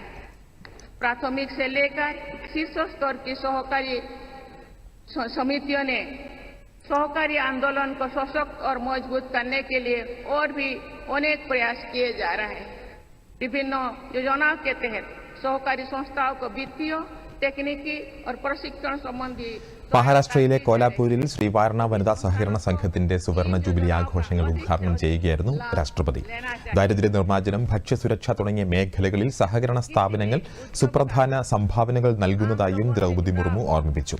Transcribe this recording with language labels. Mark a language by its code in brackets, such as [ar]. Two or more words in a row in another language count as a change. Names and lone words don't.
[hi] प्राथमिक से लेकर शीर्ष स्तर की सहकारी समितियों ने सहकारी आंदोलन को सशक्त और मजबूत करने के लिए और भी अनेक प्रयास किए जा रहे हैं। विभिन्न योजनाओं के तहत सहकारी संस्थाओं को वित्तीय, तकनीकी प्रशिक्षण संबंधी [ml] മഹാരാഷ്ട്രയിലെ കോലാപൂരിൽ ശ്രീവാരണ വനിതാ സഹകരണ സംഘത്തിന്റെ സുവർണ ജൂബിലി ആഘോഷങ്ങൾ ഉദ്ഘാടനം ചെയ്യുകയായിരുന്നു രാഷ്ട്രപതി. ദാരിദ്ര്യ നിർമ്മാർജ്ജനം, ഭക്ഷ്യസുരക്ഷ തുടങ്ങിയ മേഖലകളിൽ സഹകരണ സ്ഥാപനങ്ങൾ സുപ്രധാന സംഭാവനകൾ നൽകുന്നതായും ദ്രൗപദി മുർമു ഓർമ്മിപ്പിച്ചു.